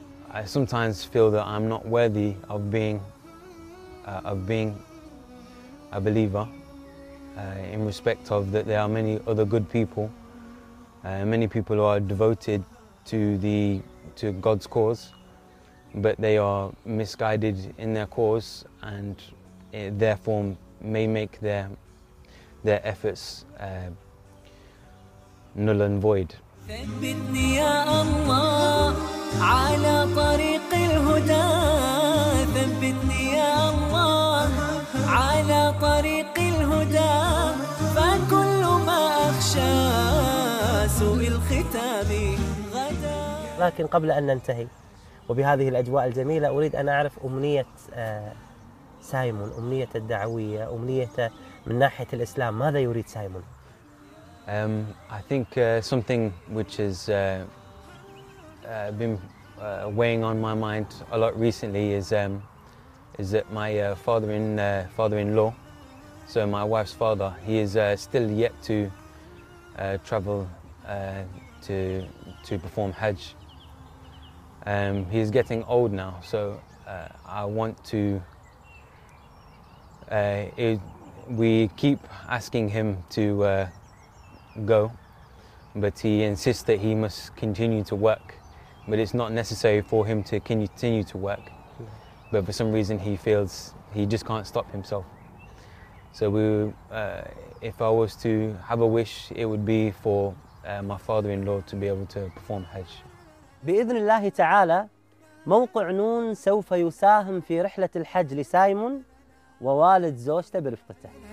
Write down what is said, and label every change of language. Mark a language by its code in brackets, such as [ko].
[en] I sometimes feel that I'm not worthy of being a believer in respect of that there are many other good people, many people who are devoted to God's cause, but they are misguided in their cause and therefore may make their efforts null and void. [ar] ثبتني يا الله على طريق الهدى ثبتني يا الله على طريق الهدى فكل ما أخشى سوء الختام غدا. لكن قبل أن ننتهي وبهذه الأجواء الجميلة أريد أن أعرف أمنية سايمون, أمنية الدعوية, أمنية من ناحية الإسلام, ماذا يريد سايمون؟ [en] I think something which has been weighing on my mind a lot recently is that my father-in-law, so my wife's father, he is still yet to travel to perform Hajj. He is getting old now, so I want to. We keep asking him to. Go, but he insists that he must continue to work, but it's not necessary for him to continue to work, but for some reason he feels he just can't stop himself. So we, if I was to have a wish, it would be for my father-in-law to be able to perform Hajj. [ar] بإذن الله تعالى موقع نون سوف يساهم في رحلة الحج لسايمون ووالد زوجته برفقته.